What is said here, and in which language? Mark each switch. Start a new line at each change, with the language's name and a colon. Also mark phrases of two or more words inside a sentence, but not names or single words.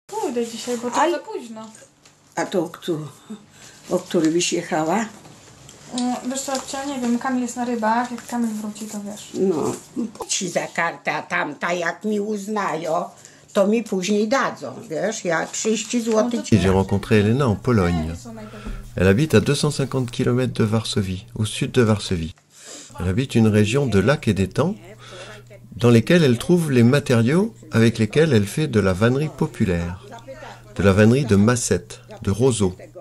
Polish: pójdę dzisiaj, bo to za późno. A to o którym byś jechała? Wiesz co, babcia, nie wiem, Kamil jest na rybach, jak Kamil wróci, to wiesz. No, ci za kartę, a tamta jak mi uznają, to mi później dadzą, wiesz, ja 30 zł.
French: J'ai rencontré Elena en Pologne. Elle habite à 250 km de Varsovie, au sud de Varsovie. Elle habite une région de lacs et d'étangs dans lesquels elle trouve les matériaux avec lesquels elle fait de la vannerie populaire, de la vannerie de massettes, de roseaux.